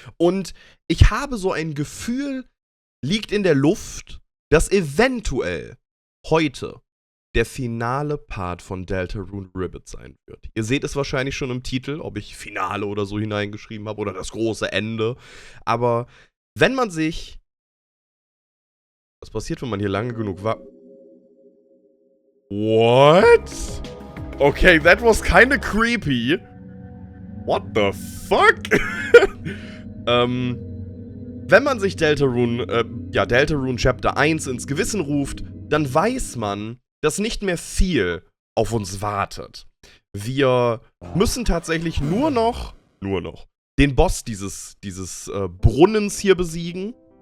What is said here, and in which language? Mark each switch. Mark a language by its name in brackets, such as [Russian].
[German] Und ich habe so ein Gefühl, liegt in der Luft, dass eventuell heute der finale Part von DELTARUNE RIBBIT sein wird. Ihr seht es wahrscheinlich schon im Titel, ob ich Finale oder so hineingeschrieben habe oder das große Ende. Aber wenn man sich... Was passiert, wenn man hier lange genug war? [English] What? Okay, that was kinda creepy. What the fuck? [German] Wenn man sich DELTARUNE Chapter 1 ins Gewissen ruft, dann weiß man, dass nicht mehr viel auf uns wartet. Wir müssen tatsächlich nur noch den Boss dieses Brunnens hier besiegen.